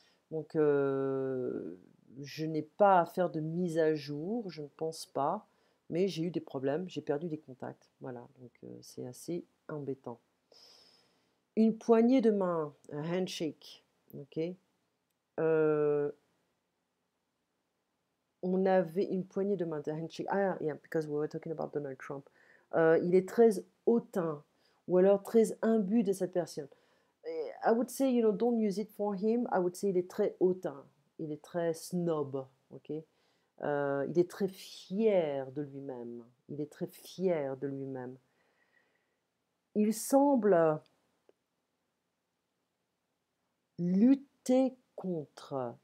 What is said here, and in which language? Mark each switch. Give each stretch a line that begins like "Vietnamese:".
French: Donc, je n'ai pas à faire de mise à jour, je ne pense pas, mais j'ai eu des problèmes, j'ai perdu des contacts. Voilà, donc c'est assez embêtant. Une poignée de main, un handshake, ok. Euh, on avait une poignée de main, un handshake.
English: Ah, yeah, because we were talking about Donald Trump.
French: Il est très hautain, ou alors très imbu de cette personne.
English: I would say, don't use it for him. I would say
French: il est très hautain, il est très snob, ok. Il est très fier de lui-même. Il est très fier de lui-même. Il semble lutter contre.